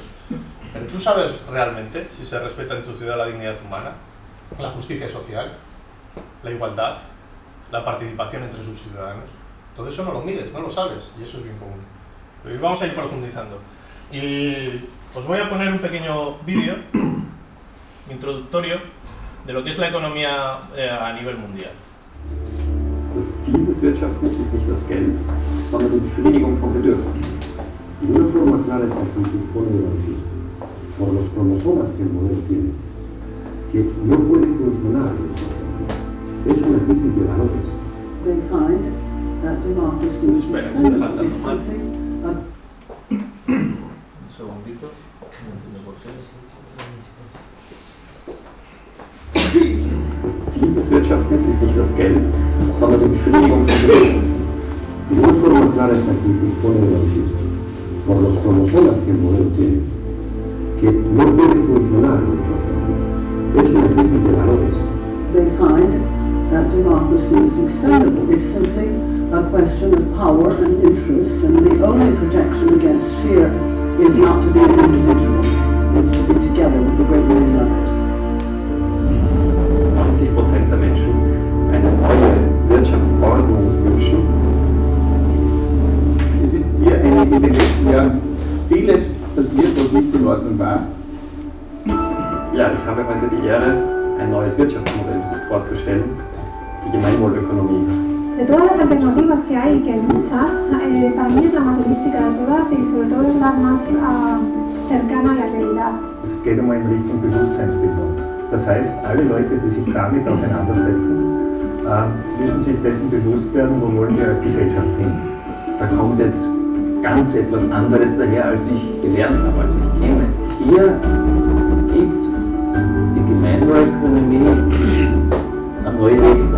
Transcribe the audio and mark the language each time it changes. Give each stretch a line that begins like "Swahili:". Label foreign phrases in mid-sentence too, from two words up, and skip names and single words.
Spanish: Pero tú sabes realmente si se respeta en tu ciudad la dignidad humana, la justicia social, la igualdad, la participación entre sus ciudadanos. Todo eso no lo mides, no lo sabes, y eso es bien común. Pero vamos a ir profundizando. Y os voy a poner un pequeño vídeo introductorio de lo que es la economía a nivel mundial.
German: Das Ziel des Wirtschaftens ist nicht das Geld, sondern die Befriedigung von Bedürfnissen.
Spanish: Y una forma clara esta crisis pone de manifiesto, por los cromosomas que el modelo tiene, que no puede funcionar de otra forma. Es una crisis de valores.
English: They find that democracy is
Spanish: Un segundito, no entiendo por qué.
German: Das Ziel des Wirtschaftens ist nicht das Geld, sondern die Befriedigung von Bedürfnissen.
Spanish: Y una forma clara esta crisis pone de manifiesto, por los cromosomas que el modelo tiene, que no puede funcionar de otra forma. Es una crisis de valores.
English: They find that democracy is extendable. It's simply a question of power and interests, and the only protection against fear is not to be an individual. It's to be together with a great many others.
German: 90% der Menschen eine neue Wirtschaftsordnung wünschen. Es ist hier in den letzten Jahren vieles passiert, was nicht in Ordnung war. Ja, ich habe heute die Ehre, ein neues Wirtschaftsmodell vorzustellen, die Gemeinwohlökonomie.
Spanish: De todas las alternativas que hay, que hay muchas, para mí es la más holística de todas y sobre todo es la más cercana a la realidad.
German: Es geht einmal in Richtung Bewusstseinsbildung. Das heißt, alle Leute, die sich damit auseinandersetzen, müssen sich dessen bewusst werden, wo wollen wir als Gesellschaft hin. Da kommt jetzt ganz etwas anderes daher, als ich gelernt habe, als ich kenne. Hier gibt die Gemeinwohlökonomie eine neue Richtung.